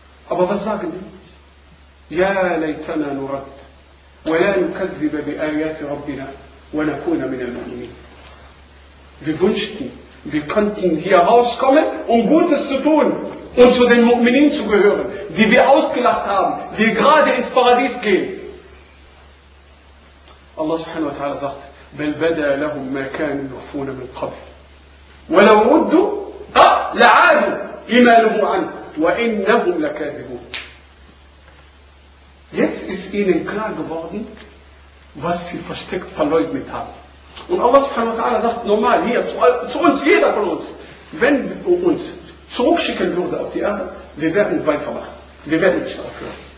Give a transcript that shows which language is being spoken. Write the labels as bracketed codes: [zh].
[de] Aber was sagen die? [ar] يَا لَيْتَنَا نُرَدْ وَيَا نُكَذِّبَ بِآيَاتِ رَبِّنَا وَنَكُونَ مِنَ الْمُؤْمِنِينَ. [de] Wir wünschten, wir könnten hier rauskommen, um Gutes zu tun und zu den Mu'minin zu gehören, die wir ausgelacht haben, die gerade ins Paradies gehen. Allah subhanahu wa ta'ala sagt, [ar] بَلْ بَدَى لَهُمْ مَا كَانُوا يُخْفُونَ مِنْ قَبْلِ وَلَوْ رُدُّوا لَعَادُوا لِمَا نُهُوا عَنْهُ وَإِنَّهُمْ لَكَاذِبُونَ. [de] Jetzt ist ihnen klar geworden, was sie versteckt verleugnet haben. Und Allah subhanahu wa ta'ala sagt normal hier zu uns, jeder von uns, wenn uns zurückschicken würde auf die Erde, wir werden weitermachen. Wir werden nicht aufhören.